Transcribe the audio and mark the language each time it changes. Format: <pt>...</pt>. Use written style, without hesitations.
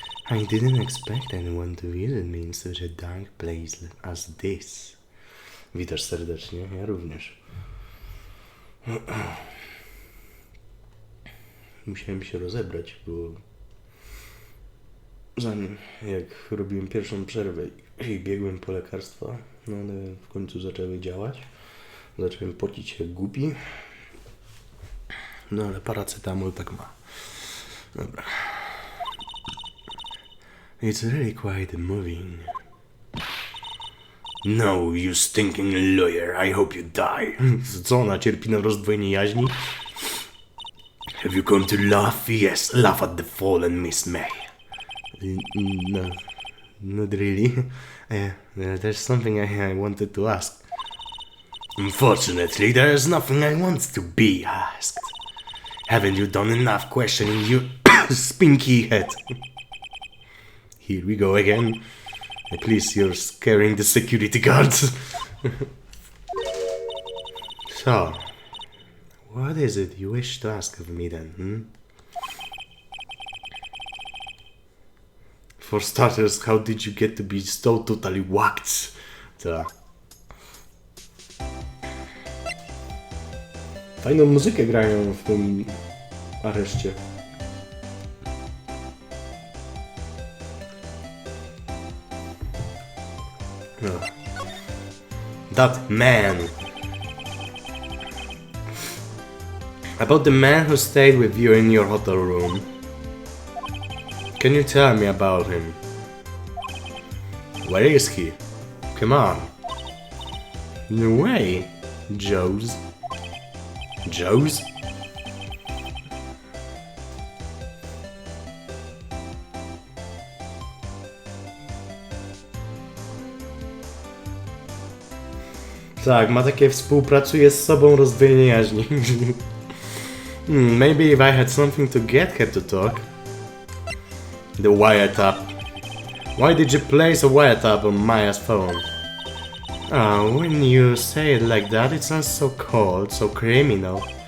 <en>I didn't expect anyone to visit me in such a dark place as this.</en> <pl>Witasz serdecznie, ja również. Musiałem się rozebrać, bo zanim jak robiłem pierwszą przerwę i biegłem po lekarstwa, no one w końcu zaczęły działać. Zacząłem pocić się jak głupi. No ale paracetamol tak ma. Dobra.</pl> <en>It's really quite moving. No, you stinking lawyer, I hope you die.</en> <pl>Co ona cierpi na rozdwojenie jaźni?</pl> <en>Have you come to laugh? Yes, laugh at the fallen Miss May. No, not really. There's something I wanted to ask. Unfortunately, there's nothing I want to be asked. Haven't you done enough questioning, you spinky head? Here we go again. Please, you're scaring the security guards. So, what is it you wish to ask of me then, For starters, how did you get to be so totally whacked?</en> <pl>Fajną muzykę grają w tym areszcie.</pl> <en>No. That man. About the man who stayed with you in your hotel room. Can you tell me about him? Where is he? Come on. No way. Joe's. Joe's?</en> <pl>Tak, ma takie współpracuje z sobą rozdwojenie jaźni.</pl> <en>Maybe if I had something to get her to talk. The wiretap. Why did you place a wiretap on Maya's phone? Oh, when you say it like that, it sounds so cold, so criminal.</en>